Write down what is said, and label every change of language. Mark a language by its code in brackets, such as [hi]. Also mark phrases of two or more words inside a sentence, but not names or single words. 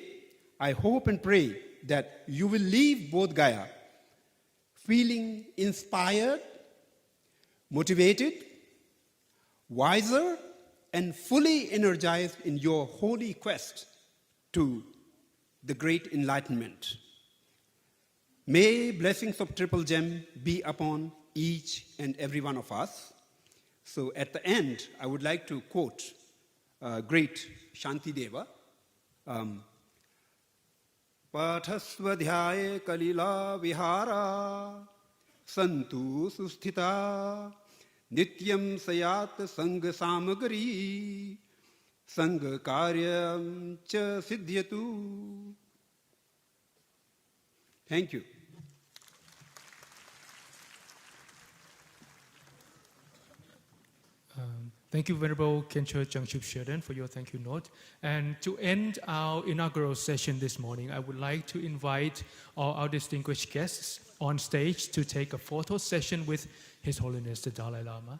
[en] I hope and pray that you will leave Bodh Gaya feeling inspired, motivated, wiser, and fully energized in your holy quest to the great enlightenment. May blessings of Triple Gem be upon each and every one of us. So at the end, I would like to quote great Shanti Deva. [sa] Pathasvadhyaye kalila vihara santu susthita nityam sayat sangha samagari sangha karyam cha siddhyatu. [en] Thank you. Thank you, Venerable Khenpo Jangchup Sheldon, for your thank you note. And to end our inaugural session this morning, I would like to invite all our distinguished guests on stage to take a photo session with His Holiness the Dalai Lama.